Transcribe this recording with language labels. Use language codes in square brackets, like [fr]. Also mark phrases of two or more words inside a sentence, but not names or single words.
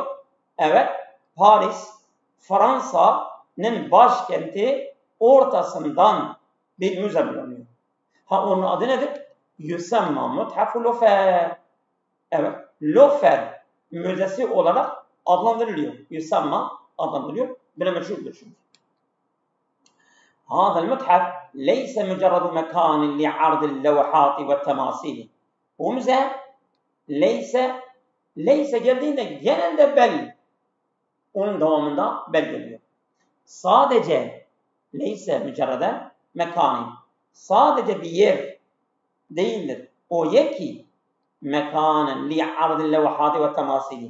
[tr] Paris, Fransa'nın başkenti ortasından bir müze bulunuyor. Onun adı nedir? [ar] يسمى متحف [tr] Louvre. Louvre Müzesi olarak adlandırılıyor. Yusemma adlandırılıyor. Bile meşhurdur çünkü. [ar] هذا المتحف ليس مجرد مكان لعرض اللوحات والتماثيل. [tr] Bu müze leyse geldiğinde genelde bel, onun devamında bel geliyor. Sadece [ar] ليس مجرداً مكانٍ, [tr] sadece bir yer değildir. O yer ki [ar] مكاناً لعرض اللوحات والتماثيل.